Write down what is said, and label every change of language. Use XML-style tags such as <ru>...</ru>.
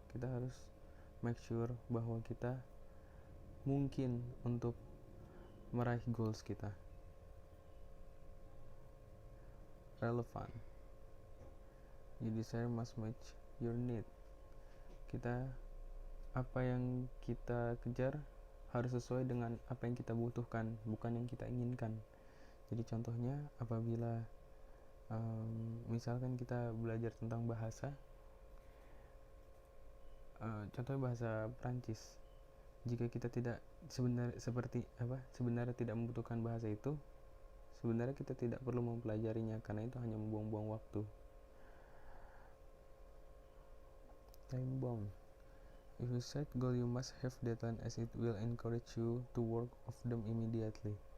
<id>Kita harus make sure bahwa kita mungkin untuk meraih goals kita.</id> <en>Relevant. Your desire must match your need.</en> <id>Apa yang kita kejar harus sesuai dengan apa yang kita butuhkan, bukan yang kita inginkan. Jadi contohnya apabila misalkan kita belajar tentang bahasa, contohnya bahasa Prancis. Jika kita tidak sebenarnya tidak membutuhkan bahasa itu, sebenarnya kita tidak perlu mempelajarinya karena itu hanya membuang-buang waktu.</id> <en>Time bound. If you set goal, you must have deadline as it will encourage you to work of them immediately.</en>